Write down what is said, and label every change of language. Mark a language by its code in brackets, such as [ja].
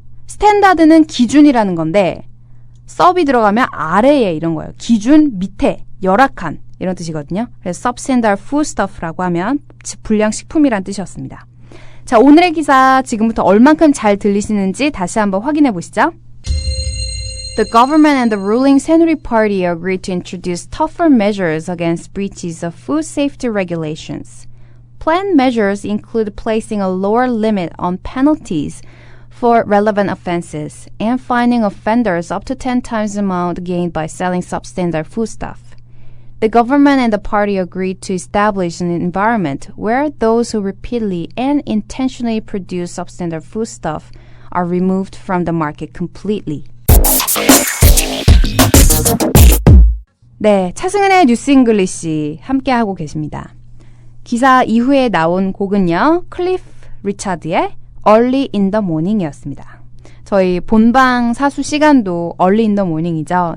[ko] 스탠다드는 기준이라는 건데 sub이 들어가면 아래에 이런 거예요. 기준 밑에 열악한 이런 뜻이거든요. 그래서 substandard foodstuff라고 하면 불량식품이란 뜻이었습니다. 자, 오늘의 기사 지금부터 얼만큼 잘 들리시는지 다시 한번 확인해 보시죠. [en] The government and the ruling Saenuri Party agreed to introduce tougher measures against breaches of food safety regulations. Planned measures include placing a lower limit on penalties for relevant offenses and fining offenders up to 10 times the amount gained by selling substandard foodstuff. The government and the party agreed to establish an environment where those who repeatedly and intentionally produce substandard foodstuff are removed from the market completely. [ko] 네, 차승은의 뉴스 잉글리시 함께하고 계십니다. 기사 이후에 나온 곡은요, 클리프 리차드의 Early in the Morning이었습니다. 저희 본방 사수 시간도 Early in the Morning이죠.